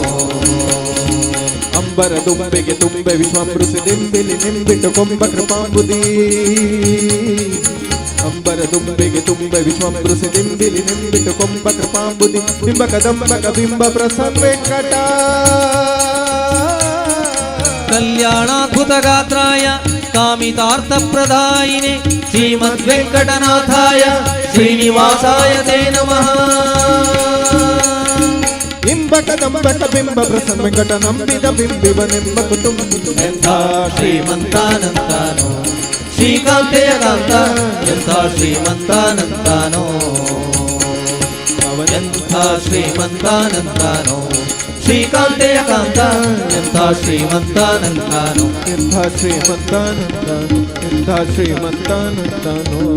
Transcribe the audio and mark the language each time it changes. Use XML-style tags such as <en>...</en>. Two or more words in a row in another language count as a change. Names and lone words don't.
<kn>ಅಂಬರ ದುಂಬೆಗೆ ತುಂಬೆ ವಿಶ್ವಾಮೃತ ದಿಂಬಿಲಿ ನಿಂಬಿಟ್ಟು ಕೊಂಬ ಕೃಪಾಂಬುದಿ ಅಂಬರ ದುಂಬೆಗೆ ತುಂಬೆ ವಿಶ್ವಾಮೃತ ದಿಂಬಿಲಿ ನಿಂಬಿಟ್ಟು ಕೊಂಬ ಕೃಪಾಂಬುದಿ ಬಿಂಬ ಕದಂಬಕ ಬಿಂಬ ಪ್ರಸನ್ನ ವೆಂಕಟ</kn> <sa>ಕಲ್ಯಾಣಾದ್ಭುತ ಗಾತ್ರಾಯ ಕಾಮಿತಾರ್ಥ ಪ್ರದಾಯಿನೇ ಶ್ರೀಮದ್ ವೆಂಕಟನಾಥಾಯ ಶ್ರೀನಿವಾಸಾಯ ತೇ ನಮಃ</sa> <kn>ಇಂಬಕ ದಂಬಕ ಬಿಂಬ ಪ್ರಸನ್ನ ವೆಂಕಟ ನಂಬಿದ ಬಿಂಬಿವನೆಂಬ ಕುಟುಂಬ ಎಂಥ ಶ್ರೀಮಂತನಂತಾನೋ ಶ್ರೀಕಾಂತೆಯ ಕಾಂತ ಎಂಥ ಶ್ರೀಮಂತನಂತಾನೋ ಎಂಥ ಶ್ರೀಮಂತನಂತಾನೋ ಶ್ರೀಕಾಂತೆಯ ಕಾಂತ ಎಂಥ ಶ್ರೀಮಂತನಂತಾನೋ ಎಂಥ ಶ್ರೀಮಂತನಂತಾನೋ ಎಂಥ ಶ್ರೀಮಂತನಂತಾನೋ</kn>